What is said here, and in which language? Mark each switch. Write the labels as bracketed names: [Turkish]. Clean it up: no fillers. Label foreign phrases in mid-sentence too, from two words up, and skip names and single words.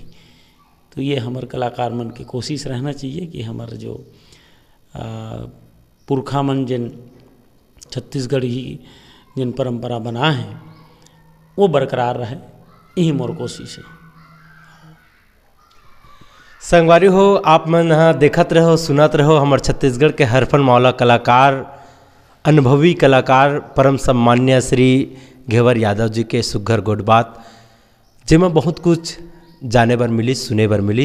[Chhattisgarhi] तो ये हमारे कलाकार मन की कोशिश रहना चाहिए कि हमारे जो पुरखा मन जिन छत्तीसगढ़ ही जिन परंपरा बना है वो बरकरार रहे, यही मोर कोशिश है। संगवारी हो आप मन हाँ देखत रहो सुनत रहो हमारे छत्तीसगढ़ के हरफन मौला कलाकार, अनुभवी कलाकार परम सम्मान्य श्री घेवर यादव जी के सुघर गोड बात जेमा बहुत कुछ जाने बर मिलिस सुने बर मिलिस।